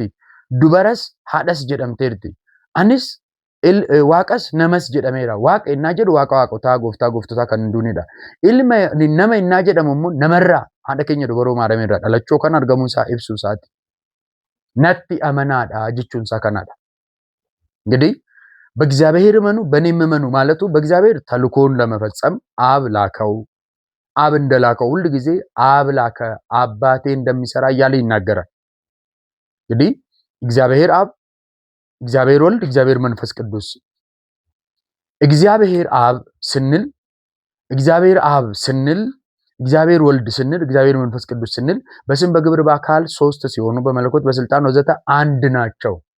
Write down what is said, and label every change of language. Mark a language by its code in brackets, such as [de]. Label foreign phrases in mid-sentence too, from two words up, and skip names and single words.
[om] Dubaras haadhas jedhamteerti. Anis Waaqas namas jedhameera. Waaqa innaa jedhu Waaqa waaqotaa, gooftaa gooftotaa kan hin duunedha. Nama innaa jedhamu immoo namarraa haadha keenya dubaroo maarameerraa dhalachuu kan argamuu isaa ibsuu isaati. Natti amanaadha jechuun isaa kanadha. [am] እንግዲህ በእግዚአብሔር እመኑ በእኔም እመኑ ማለቱ በእግዚአብሔር ተልኮውን ለመፈጸም አብ ላከው። አብ እንደላከው ሁሉ ጊዜ አብ ላከ አባቴ እንደሚሰራ እያለ ይናገራል። እንግዲህ እግዚአብሔር አብ፣ እግዚአብሔር ወልድ፣ እግዚአብሔር መንፈስ ቅዱስ። እግዚአብሔር አብ ስንል፣ እግዚአብሔር አብ ስንል፣ እግዚአብሔር ወልድ ስንል፣ እግዚአብሔር መንፈስ ቅዱስ ስንል በስም በግብር በአካል ሶስት ሲሆኑ በመለኮት በስልጣን ወዘተ አንድ ናቸው።